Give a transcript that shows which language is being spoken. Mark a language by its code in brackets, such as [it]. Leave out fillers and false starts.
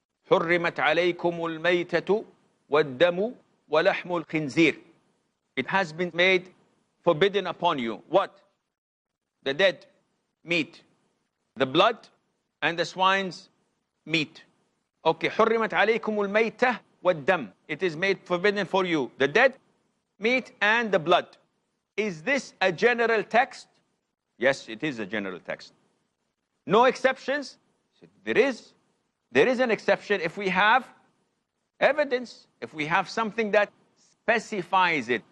[ar] حُرِّمَتْ عَلَيْكُمُ الْمَيْتَةُ وَالدَّمُ وَلَحْمُ الْخِنْزِيرِ. [en] It has been made forbidden upon you. What? The dead meat, the blood, and the swine's meat. [ar] Okay, حُرِّمَتْ عَلَيْكُمُ الْمَيْتَةُ وَالدَّمُ. [en] It is made forbidden for you, the dead meat and the blood. Is this a general text? Yes, it is a general text. No exceptions? There is an exception if we have evidence, if we have something that specifies it.